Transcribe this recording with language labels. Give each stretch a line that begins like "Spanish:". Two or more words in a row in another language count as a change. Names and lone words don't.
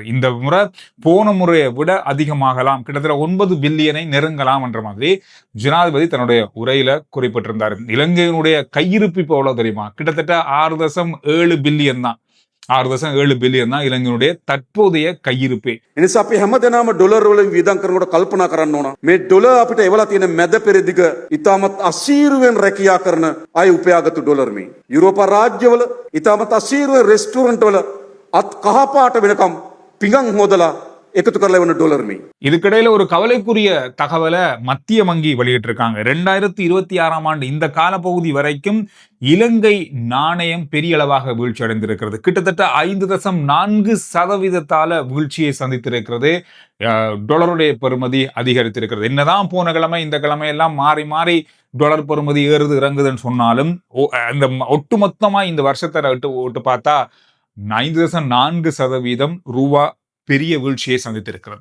Tamil: இந்த முறை போன முறையை விட அதிகமாகலாம், கிட்டத்தட்ட 9 பில்லியனை நெருங்கலாம் என்ற மாதிரி ஜனாதிபதி தன்னுடைய உரையில குறிப்பிட்டிருந்தார். இலங்கையினுடைய கையிருப்பு இப்போ எவ்வளவு தெரியுமா? கிட்டத்தட்ட 6.7 பில்லியன் தான். 6.7 பில்லியன் தான் இலங்கையினுடைய தற்போதைய கையிருப்பே.
Sinhala: එනිසා අපි හැමදෙනාම ඩොලර් වලින් වියදම් කරනකොට කල්පනා කරන්න ඕන. මේ ඩොලර් අපිට එවලා තියෙන මැද පෙරදිග ඉතාමත් අසීරුවෙන් රැකියා කරන අය උපයාගත්තු ඩොලර් මේ. යුරෝපා රාජ්‍යවල ඉතාමත් අසීරුවෙන් රෙස්ටුරන්ට් වල අත් කහපාට වෙනකම් පිඟන් හොදලා එකතු කරලා වෙන ඩොලර් මේ.
Tamil: இதுக்கிடையில ஒரு கவலைக்குரிய தகவலை மத்திய வங்கி வெளியிட்டிருக்காங்க. 2026ஆம் ஆண்டு இந்த காலப்பகுதி வரைக்கும் இலங்கை நாணயம் பெரிய அளவாக வீழ்ச்சி அடைந்திருக்கிறது. கிட்டத்தட்ட 5.4% வீழ்ச்சியை சந்தித்திருக்கிறது. டாலருடைய பெறுமதி அதிகரித்திருக்கிறது. என்னதான் போன கிழமை இந்த கிழமை எல்லாம் மாறி மாறி டாலர் பெறுமதி ஏறுது இறங்குதுன்னு சொன்னாலும் இந்த ஒட்டுமொத்தமா இந்த வருஷத்தை விட்டு பார்த்தா 5.4% ரூபா பெரிய வீழ்ச்சியை சந்தித்திருக்கிறது.